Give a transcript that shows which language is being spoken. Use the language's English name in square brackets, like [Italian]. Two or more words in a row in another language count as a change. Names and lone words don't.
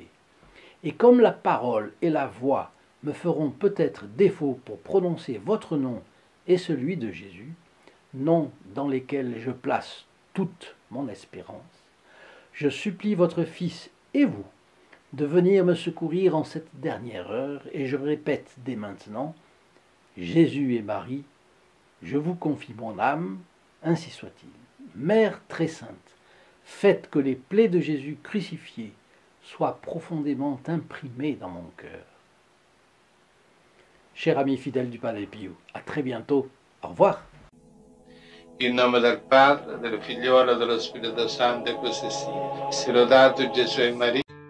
[French] Et comme la parole et la voix me feront peut-être défaut pour prononcer votre nom et celui de Jésus, noms dans lesquels je place toute mon espérance, je supplie votre Fils et vous de venir me secourir en cette dernière heure, et je répète dès maintenant, Jésus et Marie, je vous confie mon âme, ainsi soit-il. Mère très sainte, faites que les plaies de Jésus crucifié soient profondément imprimées dans mon cœur. Cher ami fidèle du Padre Pio, à très bientôt. Au revoir. [Italian] In nome del Padre, del Figliolo e dello Spirito Santo, e così sia. Sia lodato Gesù e Maria.